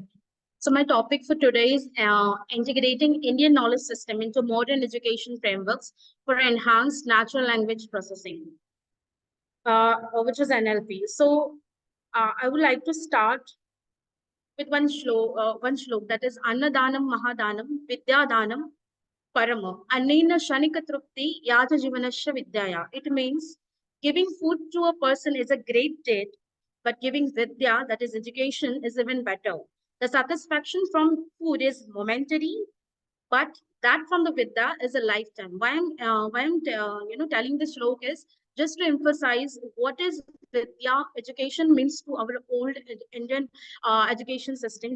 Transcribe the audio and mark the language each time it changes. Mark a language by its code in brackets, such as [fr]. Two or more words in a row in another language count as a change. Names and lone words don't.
[en] So my topic for today is integrating Indian knowledge system into modern education frameworks for enhanced natural language processing, which is NLP. So I would like to start with one shlok that is [sa] अन्नदानं महादानं विद्यादानं परम अन्नेन क्षणिका तृप्तिः यावत् जीवनस्य विद्यया. [en] It means giving food to a person is a great deed, but giving Vidya, that is education, is even better. The satisfaction from food is momentary, but that from the Vidya is a lifetime. Why I'm telling this shlok is just to emphasize what is Vidya education means to our old Indian education system.